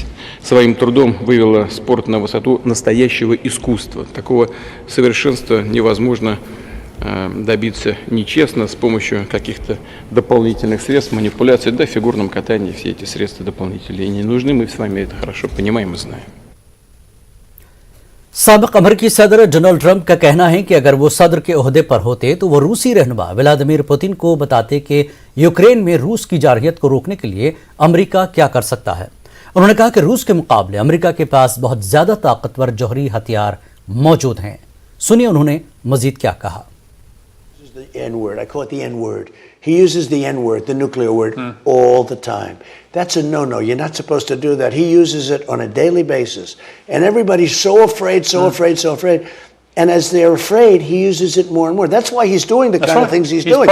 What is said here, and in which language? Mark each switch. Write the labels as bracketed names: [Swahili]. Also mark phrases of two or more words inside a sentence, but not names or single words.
[Russian] Своим трудом вывела спорт на высоту настоящего искусства. Такого совершенства невозможно добиться нечестно с помощью каких-то дополнительных средств, манипуляций. Да, в фигурном катании все эти средства дополнительные не нужны. Мы с вами это хорошо понимаем и знаем. [Urdu] سابق امریکی صدر ڈونلڈ ٹرمپ کا کہنا ہے کہ اگر وہ صدر کے عہدے پر ہوتے تو وہ روسی رہنما ولادیمیر پوتن کو بتاتے کہ یوکرین میں روس کی جارحیت کو روکنے کے لیے امریکہ کیا کر سکتا ہے. انہوں نے کہا کہ روس کے مقابلے امریکہ کے پاس بہت زیادہ طاقتور جوہری ہتھیار موجود ہیں. سنیے انہوں نے مزید کیا کہا. [English] The N-word. I call it the N-word. He uses the N-word, the nuclear word, all the time. That's a no-no. You're not supposed to do that. He uses it on a daily basis. And everybody's so afraid, so afraid. And as they're afraid, he uses it more and more. That's why he's doing the kind of things he's doing.